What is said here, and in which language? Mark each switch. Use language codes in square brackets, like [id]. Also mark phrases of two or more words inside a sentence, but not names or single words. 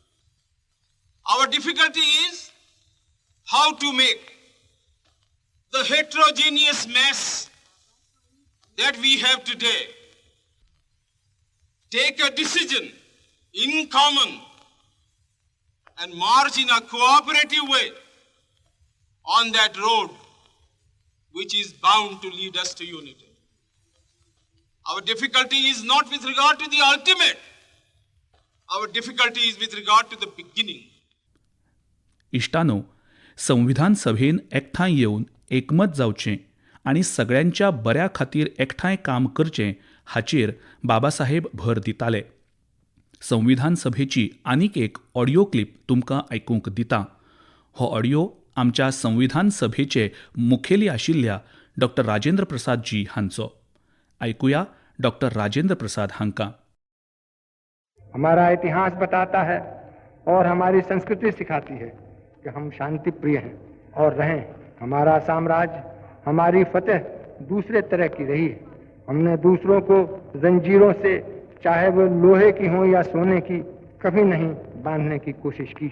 [en] Our difficulty is how to make the heterogeneous mess that we have today take a decision in common and march in a cooperative way on that road which is bound to lead us to unity. Our difficulty is not with regard to the ultimate. Our difficulty is with regard to the beginning. [kok] इश्टांनो, संविधान सभेन एकठांय येवन एकमत जावचें आनी सगळ्यांच्या बऱ्या खातीर एकठांय काम करचें हाचेर बाबासाहेब भर दिताले. संविधान सभेची आनीक एक [en] audio clip [kok] तुमकां आयकूंक दितां. हो ऑडिओ आमच्या संविधान सभेचे मुखेली आशिल्ल्या डॉ. राजेंद्र प्रसाद जी हांचो. आयकुया डॉ. राजेंद्र प्रसाद हांकां. [hi] हमारा इतिहास बताता है और हमारी संस्कृति सिखाती है कि हम शांति प्रिय हैं और रहें. हमारा साम्राज्य, हमारी फतेह दूसरे तरह की रही है. हमने दूसरों को जंजीरों से, चाहे वो लोहे की हो या सोने की, कभी नहीं बांधने की कोशिश की.